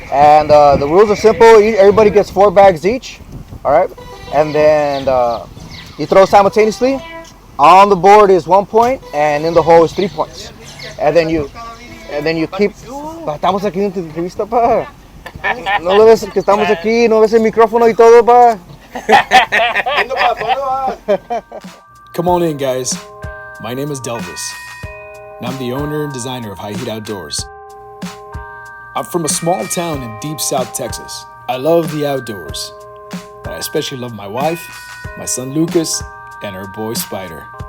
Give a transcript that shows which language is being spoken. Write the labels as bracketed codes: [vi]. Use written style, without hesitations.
[en] And the rules are simple. Everybody gets 4 bags each. All right. And then you throw simultaneously. On the board is 1 point, and in the hole is 3 points. And then you keep. [es] Pa, estamos aquí en tu entrevista, pa. No lo ves que estamos aquí, no ves el micrófono y todo, pa. [en] Come on in, guys. My name is Delvis, and I'm the owner and designer of High Heat Outdoors. I'm from a small town in deep South Texas. I love the outdoors, but I especially love my wife, my son Lucas, and our boy Spider.